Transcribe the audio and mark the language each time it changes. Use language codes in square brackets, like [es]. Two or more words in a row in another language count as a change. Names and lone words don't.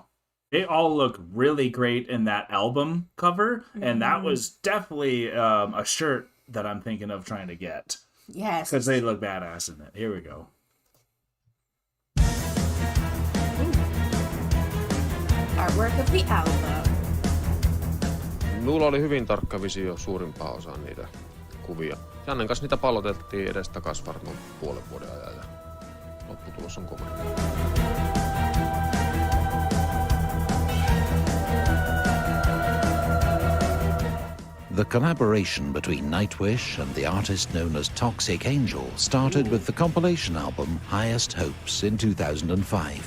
[en] They all look really great in that album cover, and that was definitely a shirt that I'm thinking of trying to get. Yes. Because they look badass in it. Here we go. Artwork of the album. [fi] Mulla oli hyvin tarkka visio suurimpaa osaa niitä kuvia. Jannen kanssa niitä palloteltiin edestakaisin varmaan puolen vuoden ajan ja lopputulos on komea. [en] The collaboration between Nightwish and the artist known as Toxic Angel started with the compilation album Highest Hopes in 2005.